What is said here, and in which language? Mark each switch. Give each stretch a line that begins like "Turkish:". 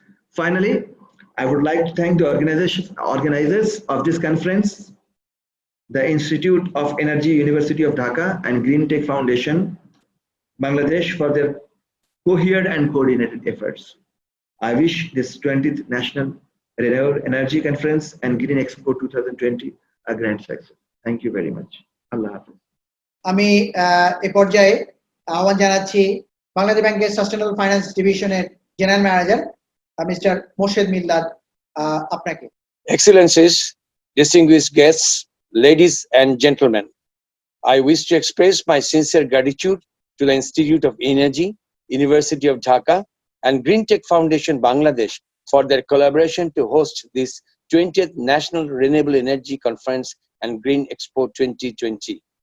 English: Finally, I would like to thank the organizers of this conference, the Institute of Energy, University of Dhaka, and Green Tech Foundation, Bangladesh, for their coherent and coordinated efforts. I wish this 20th National Renewable Energy Conference and Green Expo 2020 a grand success. Thank you very much. Allah Hafiz.
Bangla: আমি এ পর্যায়ে আহ্বান জানাচ্ছি বাংলাদেশ ব্যাংকের sustainable finance ডিভিশনের general manager mister Morshed মিল্লাত আপনাকে।
English: Excellencies, distinguished guests, ladies and gentlemen, I wish to express my sincere gratitude to the Institute of Energy, University of Dhaka, and Green Tech Foundation Bangladesh for their collaboration to host this 20th National Renewable Energy Conference and Green Expo 2020.